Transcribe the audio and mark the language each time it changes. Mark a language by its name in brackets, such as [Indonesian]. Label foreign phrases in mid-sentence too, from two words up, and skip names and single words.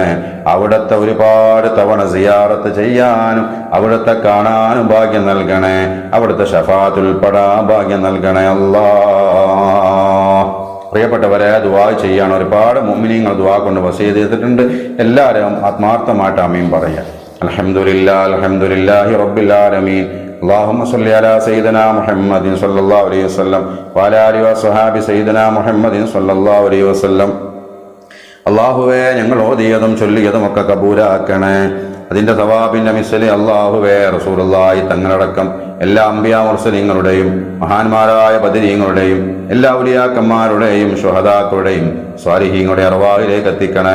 [Malayalam] അവിടുത്തെ ഒരുപാട് തവണ സിയാറത്ത് ചെയ്യാനും അവിടുത്തെ കാണാനും ഭാഗ്യം നൽകണേ. അവിടുത്തെ ശഫാഅത്തിൽ ഉൾപ്പെടാൻ ഭാഗ്യം നൽകണേ അല്ലാഹ്. പ്രിയപ്പെട്ടവരെ, ദുആ ചെയ്യാൻ ഒരുപാട് മുഅ്മിനീങ്ങൾ ദുആ കൊണ്ട് വസിയത്ത് ചെയ്തിട്ടുണ്ട്. എല്ലാവരും ആത്മാർത്ഥമായിട്ട് ആമീൻ പറയാം. [Arabic] الحمد لله الحمد لله رب العالمين. اللهم صل على سيدنا محمد صلى الله عليه وسلم وعلى آله وصحابه سيدنا محمد صلى الله عليه وسلم. [Malayalam] അല്ലാഹുവേ, ഞങ്ങൾ ഓതിയതും ചൊല്ലിയതും ഒക്കെ കബൂലാക്കണേ. അതിന്റെ സവാബിന്റെ മിസ്ലി അല്ലാഹുവേ റസൂലുള്ളാഹി തങ്ങളടക്കം എല്ലാ അംബിയാ മുർസലീങ്ങളുടെയും മഹാന്മാരായ ബദരീങ്ങളുടെയും എല്ലാ ഔലിയാക്കന്മാരുടെയും ശുഹദാക്കളുടെയും സ്വാലിഹീങ്ങളുടെ അർവാഹിലേക്ക് എത്തിക്കണേ.